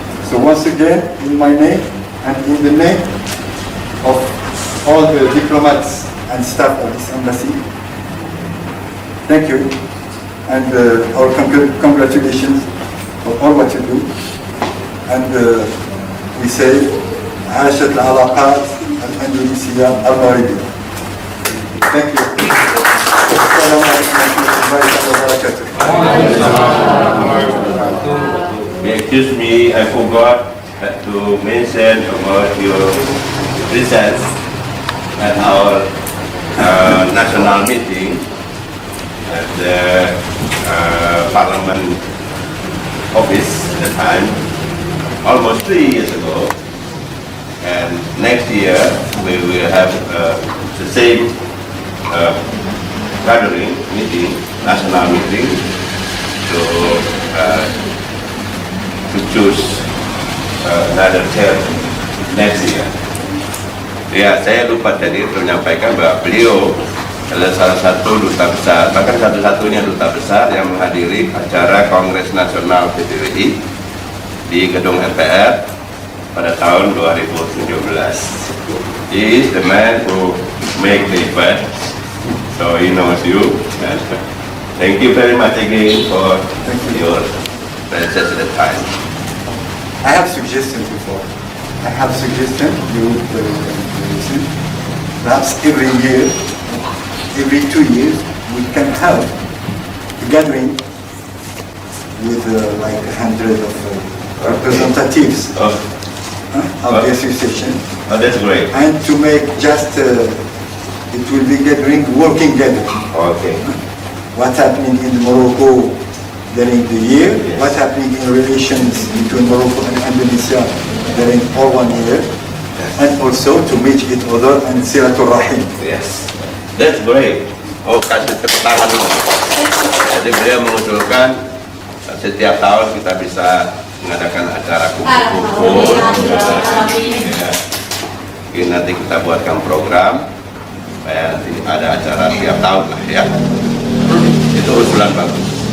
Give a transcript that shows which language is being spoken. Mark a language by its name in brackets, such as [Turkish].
[English] So once again, in my name and in the name of all the diplomats and staff of this embassy, thank you and our congratulations for all what you do. And we say, [Arabic] عاشت العلاقات الأندونيسية المغربية. [English] Thank you. [Arabic] السلام عليكم ورحمة الله وبركاته. [English] Excuse me, I forgot to mention about your presence at our national meeting at the Parliament office at the time, almost 3 years ago. And next year we will have the same gathering, meeting, national meeting, to choose another chair next year. [Indonesian] Ya, saya lupa tadi untuk menyampaikan bahwa beliau adalah salah satu duta besar, bahkan satu-satunya duta besar yang menghadiri acara Kongres Nasional PPWI di gedung MPR pada tahun 2017. [English] He is the man who make the event, so he knows you. Thank you very much again for your presence at the time. I have suggestions before. I have suggestion you listen. Perhaps every year, every 2 years, we can have a gathering with like 100 of representatives of the association. Oh, that's great. And to make just, it will be gathering, working gathering. Okay. What's happening in Morocco during the year, Yes. what's happening in relations between Morocco and Indonesia during all 1 year, and also to meet each other and silaturahim. Yes, that's great. [Indonesian] Oh, kasih tepuk tangan dulu. Jadi beliau mengusulkan setiap tahun kita bisa mengadakan acara kumpul-kumpul. Ya. Mungkin nanti kita buatkan program, supaya nanti ada acara tiap tahun lah ya. Itu usulan bagus.